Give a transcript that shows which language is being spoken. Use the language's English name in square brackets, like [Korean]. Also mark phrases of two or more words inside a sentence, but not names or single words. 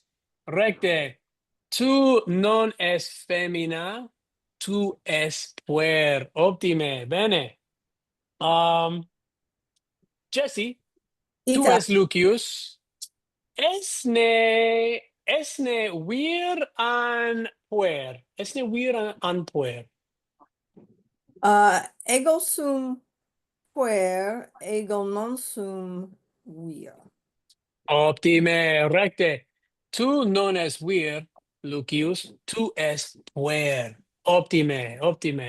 [Latin] Recte. Tu non es femina. Tu es puer. Optime. Bene. Jesse. Tu Ita. es Lucius. Esne vir an puer. Esne vir an puer. Ego sum puer. Ego non sum vir. Optime. Recte. Tu non es vir, Lucius. Tu es puer. Optime. Optime.